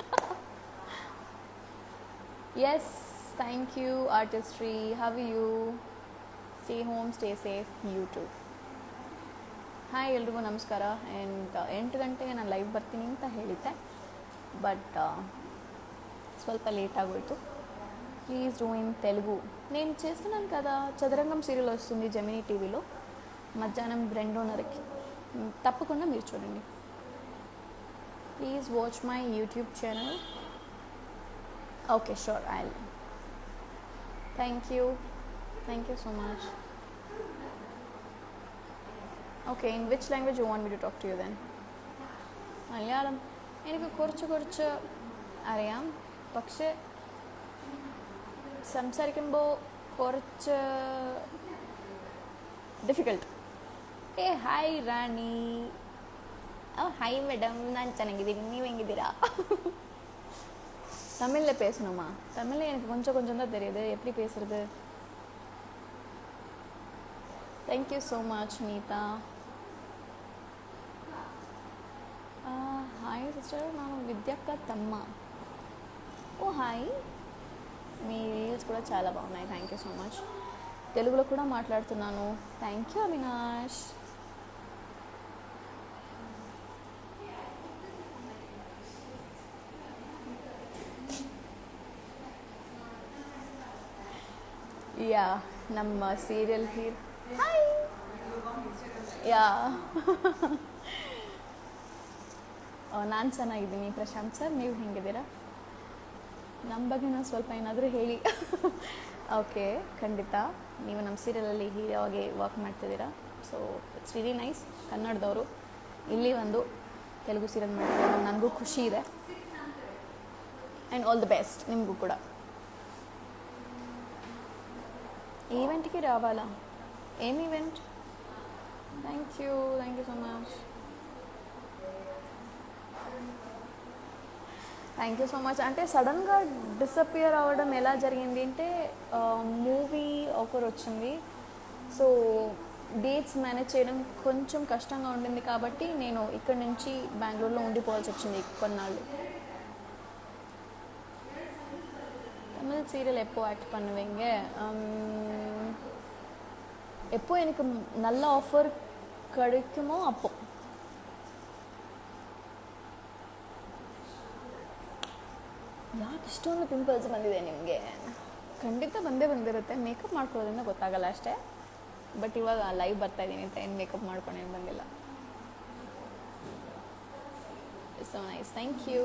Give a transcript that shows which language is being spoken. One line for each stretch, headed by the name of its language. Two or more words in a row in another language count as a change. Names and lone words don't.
English: Yes, thank you artistry. How you? Stay home, stay safe, you too.
Kannada: ಹಾಯ್ ಎಲ್ರಿಗೂ ನಮಸ್ಕಾರ. ಆ್ಯಂಡ್ 8 ಗಂಟೆಗೆ ನಾನು ಲೈವ್ ಬರ್ತೀನಿ ಅಂತ ಹೇಳಿದ್ದೆ, ಬಟ್ ಸ್ವಲ್ಪ ಲೇಟ್ ಆಗೋಯ್ತು.
English: Please do in Telugu.
Telugu: నేను చేస్తున్నాను కదా, చదరంగం సీరియల్ వస్తుంది జెమినీ టీవీలో మధ్యాహ్నం 2:30కి. తప్పకుండా మీరు చూడండి.
English: Please watch my YouTube channel.
Telugu: ఓకే,
English: Sure, I will. Thank you so much. Okay, in which language you want me to talk to you then?
Malayalam: മലയാളം എനിക്ക് കുറച്ച് അറിയാം, പക്ഷേ സംസാരിക്കുമ്പോൾ കുറച്ച് ಡಿಫಿಕಲ್ಟ್.
Kannada: ಹಾಯ್ ರಾಣಿ. ಹಾಯ್ ಮೇಡಮ್, ನಾನು ಚೆನ್ನಾಗಿದ್ದೀನಿ, ನೀವು ಹೆಂಗಿದ್ದೀರಾ?
Tamil: தமிழில் பேசணுமா? தமிழில் எனக்கு கொஞ்சம் தான் தெரியுது, எப்படி பேசுறது?
English: Thank you so much நீதா.
Kannada: ಹಾಯ್ ಸಿಸ್ಟರ್, ನಾನು ವಿದ್ಯಕ್ಕ ತಮ್ಮ.
Telugu: ఓ హాయ్, మీ రీల్స్ కూడా చాలా బాగున్నాయి,
English: Thank you so much.
Telugu: తెలుగులో కూడా మాట్లాడుతున్నాను,
English: Thank you
Telugu: అవినాష్.
Kannada: ಯಾ, ನಮ್ಮ ಸೀರಿಯಲ್ ಹೀರೋ. ಹಾಯ್. ಯಾ, ನಾನು ಚೆನ್ನಾಗಿದ್ದೀನಿ ಪ್ರಶಾಂತ್ ಸರ್, ನೀವು ಹೆಂಗಿದ್ದೀರಾ? ನಮ್ಮ ಬಗ್ಗೆ ನಾವು ಸ್ವಲ್ಪ ಏನಾದರೂ ಹೇಳಿ. ಓಕೆ, ಖಂಡಿತ. ನೀವು ನಮ್ಮ ಸೀರಿಯಲಲ್ಲಿ ಹೀರೋ ಆಗಿ ವರ್ಕ್ ಮಾಡ್ತಿದ್ದೀರಾ,
English: so it's really nice.
Kannada: ಕನ್ನಡದವರು ಇಲ್ಲಿ ಒಂದು ತೆಲುಗು ಸೀರಿಯಲ್ ಮಾಡ್ತಿದ್ದಾರೆ, ನನಗೂ ಖುಷಿ ಇದೆ.
English: And all the best
Kannada: ನಿಮಗೂ ಕೂಡ.
Telugu: ఈవెంట్కి రావాలా? ఏం ఈవెంట్?
English: Thank you so much. Thank you so much.
Telugu: అంటే సడన్గా డిసప్పియర్ అవ్వడం ఎలా జరిగింది అంటే, మూవీ ఆఫర్ వచ్చింది, సో డేట్స్ మేనేజ్ చేయడం కొంచెం కష్టంగా ఉండింది, కాబట్టి నేను ఇక్కడి నుంచి బెంగళూరులో ఉండిపోవాల్సి వచ్చింది కొన్నాళ్ళు.
Tamil: தமிழ் சீரியல் எப்போ ஆக்ட் பண்ணுவீங்க? எப்போ எனக்கு நல்ல ஆஃபர் கிடைக்குமோ அப்போ.
Kannada: ಯಾಕೆ ಇಷ್ಟೊಂದು ಪಿಂಪಲ್ಸ್ ಬಂದಿದೆ ನಿಮಗೆ? ಖಂಡಿತ ಬಂದಿರುತ್ತೆ. ಮೇಕಪ್ ಮಾಡ್ಕೊಳ್ಳೋದ್ರಿಂದ ಗೊತ್ತಾಗಲ್ಲ ಅಷ್ಟೇ, ಬಟ್ ಇವಾಗ ಲೈವ್ ಬರ್ತಾಯಿದ್ದೀನಿ ಅಂತ ಏನು ಮೇಕಪ್ ಮಾಡ್ಕೊಂಡೇನು ಬಂದಿಲ್ಲ.
English: So nice, thank you.